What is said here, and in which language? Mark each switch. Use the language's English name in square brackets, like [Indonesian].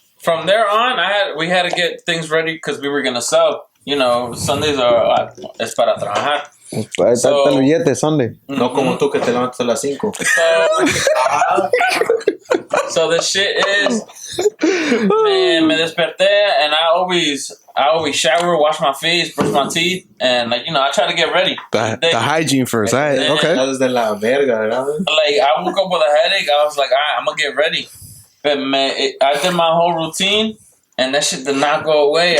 [English] from there on, we had to get things ready because we were gonna sell. You know, Sundays are [Spanish] es para trabajar. Ahí está el billete, Sunday. No como tú que te levantas a las 5. [English] So the shit is, man, [Spanish] me desperté [English] and I always shower, wash my face, brush my teeth, and like, you know, I try to get ready. The hygiene first. All right, okay. [Spanish] Desde la verga, ¿verdad? [English] Like, I woke up with a headache. I was like, all right, I'm gonna get ready. But man, I did my whole routine, and that shit did not go away.